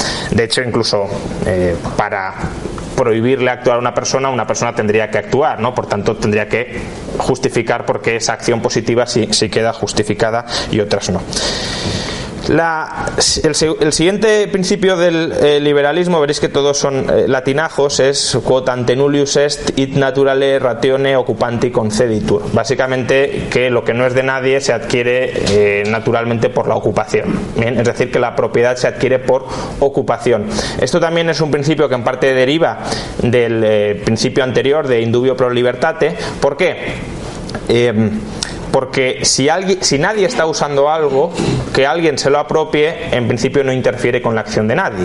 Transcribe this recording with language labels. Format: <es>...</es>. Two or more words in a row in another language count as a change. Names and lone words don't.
<es>De hecho, incluso para prohibirle actuar a una persona tendría que actuar, ¿no? Por tanto, tendría que justificar por qué esa acción positiva sí queda justificada y otras no. El siguiente principio del liberalismo, veréis que todos son latinajos, es</es> <la>quod ante nullius est id naturale ratione occupanti conceditur.</la> <es>Básicamente que lo que no es de nadie se adquiere naturalmente por la ocupación. Bien, es decir, que la propiedad se adquiere por ocupación. Esto también es un principio que en parte deriva del principio anterior de</es> <la>indubio pro libertate.</la> <es>¿Por qué? Porque si nadie está usando algo, que alguien se lo apropie, en principio no interfiere con la acción de nadie.</es>